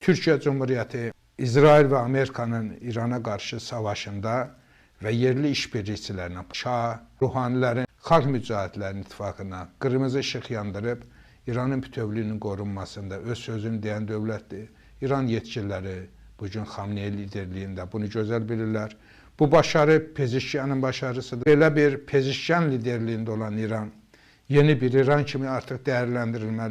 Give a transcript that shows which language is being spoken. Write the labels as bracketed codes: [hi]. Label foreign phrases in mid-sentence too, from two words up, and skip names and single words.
[tr] Türkiye Cumhuriyeti, İsrail ve Amerika'nın İran'a karşı savaşında ve yerli işbirlikçilerine, Şah, ruhanilerin, [az] Xalq Mücahidlərin İttifaqına qırmızı ışıq yandırıb İranın bütövlüyünün qorunmasında öz sözünü deyən dövlətdir. İran yetkililəri bugün Xamneyi liderliyində bunu gözəl bilirlər. [tr] Bu başarı Pezeshkianın başarısıdır. [az] Belə bir Pezeshkian liderliyində olan İran, yeni bir İran kimi artıq dəyərləndirilməli.